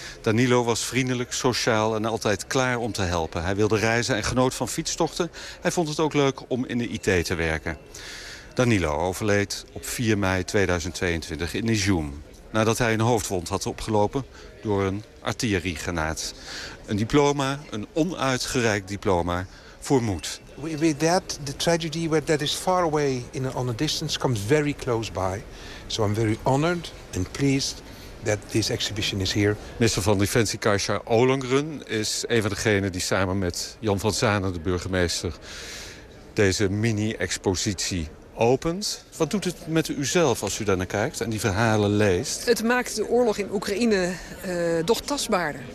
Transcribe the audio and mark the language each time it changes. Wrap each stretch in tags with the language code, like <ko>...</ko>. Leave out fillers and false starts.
<nl>Danilo was vriendelijk, sociaal en altijd klaar om te helpen. Hij wilde reizen en genoot van fietstochten. Hij vond het ook leuk om in de IT te werken. Danilo overleed op 4 mei 2022 in Izjum, nadat hij een hoofdwond had opgelopen door een artilleriegranaat. Een diploma, een onuitgereikt diploma, voor moed.</nl> <en>With that, the tragedy where that is far away in on a distance comes very close by. So I'm very honored and pleased that this exhibition is here.</en> <nl>Minister van Defensie Kajsa Ollongren is een van degenen die samen met Jan van Zanen, de burgemeester, deze mini-expositie opent. Wat doet het met u zelf als u daar naar kijkt en die verhalen leest? Het maakt de oorlog in Oekraïne toch tastbaarder.</nl>